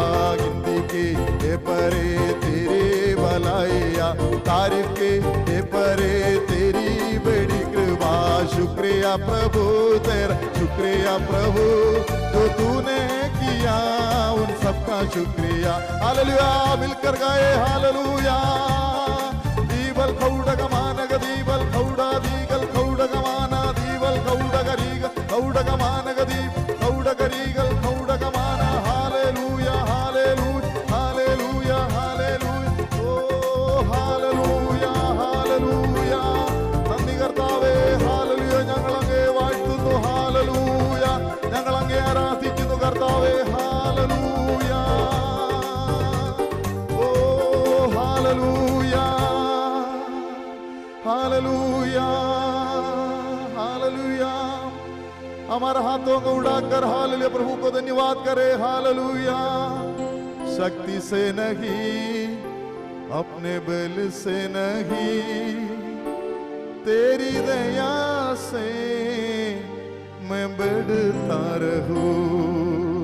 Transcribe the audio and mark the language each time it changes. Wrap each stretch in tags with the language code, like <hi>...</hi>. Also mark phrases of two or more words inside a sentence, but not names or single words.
<hi>जिंदगी है परे तेरी भलाइया, तारीफ के है परे तेरी बड़ी कृपा. शुक्रिया प्रभु तेरा, शुक्रिया प्रभु जो तूने किया उन सबका शुक्रिया. हालेलुया, मिलकर गाए हालेलुया. दीवल खौडगमानग दीवल खौडा दीगल खौडगमाना दीवल खौडगरीग खौडगमानग दीव खौडगरीगल खौडगमाना. हालेलुया हालेलुया हालेलुया हालेलुया.</hi> <ml>ഓ ഹാലലൂയ ഹാലലൂയ. നന്ദി കർത്താവേ, ഹാലലൂയ. ഞങ്ങൾ അങ്ങേ വാഴ്ത്തുന്നു, ഹാലലൂയ. ഞങ്ങൾ അങ്ങേ ആരാധിക്കുന്നു കർത്താവേ, ഹാലലൂയ. ഓ ഹാലലൂയ हालेलुया हालेलुया.</ml> <hi>हमारा हाथों को उड़ाकर हालेलुया प्रभु को धन्यवाद करे. हालेलुया. शक्ति से नहीं, अपने बल से नहीं, तेरी दया से मैं बढ़ता रहूं।</hi>